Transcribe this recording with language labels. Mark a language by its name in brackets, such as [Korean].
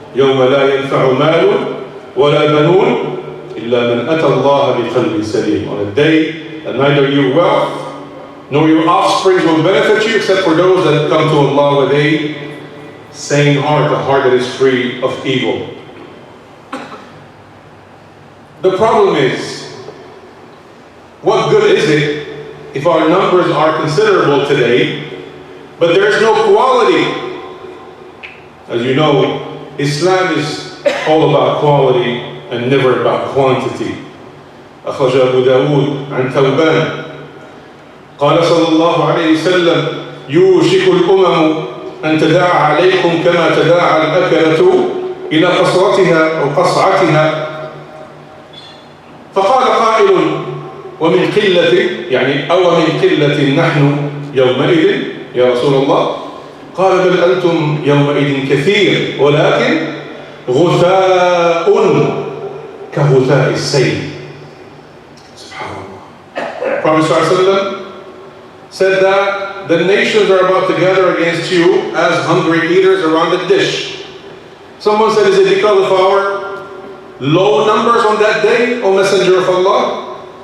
[Arabic] يوم لا ينفع مال ولا بنون إلا من أتى الله بقلب سليم. [English] On a day that neither your wealth nor your offspring will benefit you except for those that come to Allah with a sane heart, a heart that is free of evil. The problem is, what good is it if our numbers are considerable today, but there is no quality? As you know, Islam is all about quality and never about quantity. [Arabic] أخرج أبو داود عن ثوبان قال صلى الله عليه وسلم يوشك الأمم أن تداعى عليكم كما تداعى الأكلة إلى قصرتها أو قصعتها. فقال قائل ومن قلة، يعني أو من قلة نحن يومئذ يا رسول الله؟ قال بل أنتم يومئذ كثير ولكن غثاء كَغُثَاءِ السَّيْلِ. SubhanAllah. [English] Prophet ﷺ said that the nations are about to gather against you as hungry eaters around a dish. Someone said, is it because of our low numbers on that day, O Messenger of Allah?